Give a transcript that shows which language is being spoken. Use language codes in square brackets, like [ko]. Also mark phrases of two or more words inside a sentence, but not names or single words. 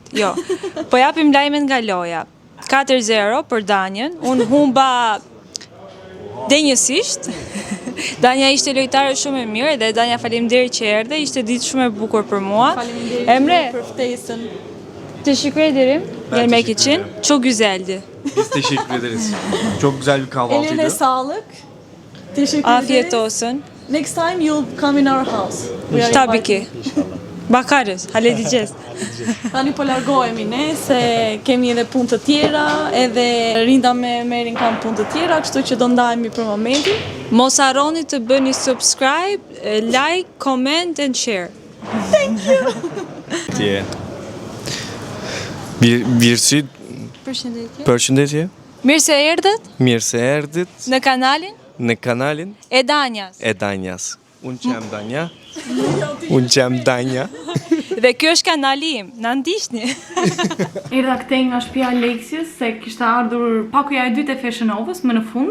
[sq] Jo. Po japim lajmet nga loja. 4-0 për Danjën. Unë humba denjësisht. Danja ishte lojtare shumë e mirë dhe Danja faleminderit që erdhe. Ishte ditë shumë e bukur për mua. Emre, për ftesën. [tr] teşekkür ederim. Yemek için. Çok güzeldi. Biz teşekkür ederiz. Çok güzel bir kahvaltıydı. Eline sağlık. Teşekkür Afiyet ederiz. olsun. [en] Next time you'll come in our house. We are [tr] Tabii [en] inviting. [tr] ki. Bakarız, halledeceğiz. [sq] Tani po largohemi ne, se kemi edhe punë të tjera, edhe Rinda me Merin kanë punë të tjera, kështu që do ndajemi për momentin. Mos harroni të bëni subscribe, like, [en] comment and share. [tr] Diye. Birisi [sq] përshëndetje. Mirë se erdhët Mirë se erdhët në kanalin në kanalin e Danjas. e Danjas. Unë që jam Danja. Unë që jam Danja. Dhe kjo është kanali im, na ndiqni. Erdha këtej nga shtëpia Aleksiës, se kishte ardhur pakuja e dytë e Fashion Novës më në fund.